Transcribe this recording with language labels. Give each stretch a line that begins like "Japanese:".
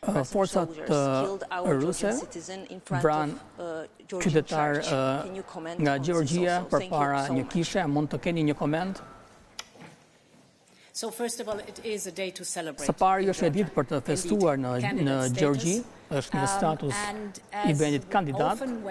Albanian: Forcat ruse vranë qytetar nga Gjorgjia përpara një kishe, mund të keni një koment?
English: So first of all, it is a day to celebrate.
Albanian: Së pari është një ditë për të festuar në Gjorgji, është një status i vendit kandidat.